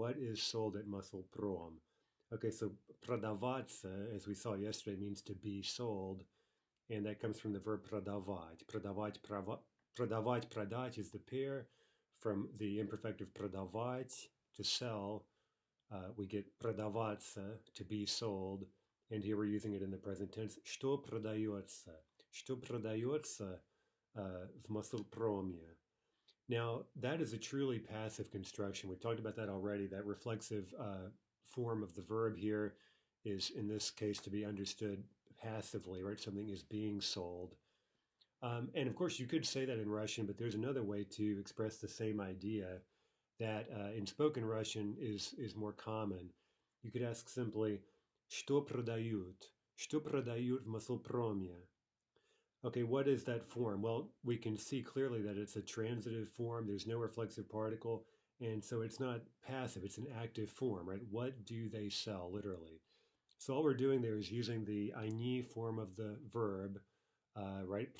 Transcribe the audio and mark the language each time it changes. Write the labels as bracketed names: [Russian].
[English] What is sold at Muscle-Prom? Okay, so продаваться, [Russian] as we saw [English] yesterday, means to be sold, and that comes from the verb продавать. Продавать, продать is the pair from the imperfective продавать, to sell. We get продаваться, to be sold, and here we're using it in the present tense. [Russian] Что продается? Что продается в Muscle-Proме? [English] Now, that is a truly passive construction. We talked about that already. That reflexive form of the verb here is, in this case, to be understood passively, right? Something is being sold. And of course, you could say that in Russian, but there's another way to express the same idea that in spoken Russian is more common. [Russian] You could ask simply, что продают? Что продают в Muscle-Proме? [English] Okay, what is that form? Well, we can see clearly that it's a transitive form. There's no reflexive particle. And so it's not passive, it's an active form, right? What do they sell, literally? So all we're doing there is using the [Russian] они [English] form of the verb, right?